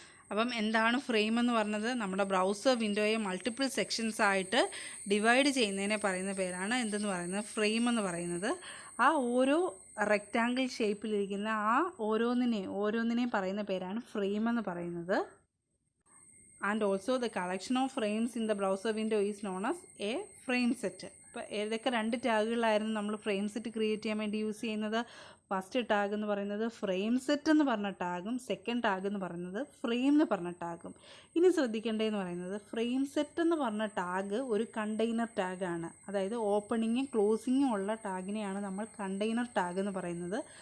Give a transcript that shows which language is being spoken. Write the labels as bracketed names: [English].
[Malayalam] അപ്പം എന്താണ് ഫ്രെയിം എന്ന് പറഞ്ഞത്? നമ്മുടെ ബ്രൗസർ വിൻഡോയെ മൾട്ടിപ്പിൾ സെക്ഷൻസ് ആയിട്ട് ഡിവൈഡ് ചെയ്യുന്നതിനെ പറയുന്ന പേരാണ് എന്തെന്ന് പറയുന്നത്, ഫ്രെയിം എന്ന് പറയുന്നത്. ആ ഓരോ റെക്റ്റാങ്കിൾ ഷേപ്പിലിരിക്കുന്ന ആ ഓരോന്നിനെയും പറയുന്ന പേരാണ് ഫ്രെയിം എന്ന് പറയുന്നത്. [English] And also the collection of frames in the browser window is known as a frame set. [Malayalam] അപ്പോൾ ഏതൊക്കെ രണ്ട് ടാഗുകളായിരുന്നു നമ്മൾ ഫ്രെയിം സെറ്റ് ക്രിയേറ്റ് ചെയ്യാൻ വേണ്ടി യൂസ് ചെയ്യുന്നത്? ഫസ്റ്റ് ടാഗ് എന്ന് പറയുന്നത് ഫ്രെയിം സെറ്റ് എന്ന് പറഞ്ഞ ടാഗും സെക്കൻഡ് ടാഗ് എന്ന് പറയുന്നത് ഫ്രെയിം എന്ന് പറഞ്ഞ ടാഗും. ഇനി ശ്രദ്ധിക്കേണ്ടതെന്ന് പറയുന്നത് ഫ്രെയിം സെറ്റ് എന്ന് പറഞ്ഞ ടാഗ് ഒരു കണ്ടെയ്നർ ടാഗാണ്. അതായത് ഓപ്പണിങ്ങും ക്ലോസിങ്ങും ഉള്ള ടാഗിനെയാണ് നമ്മൾ കണ്ടെയ്നർ ടാഗ് എന്ന് പറയുന്നത്.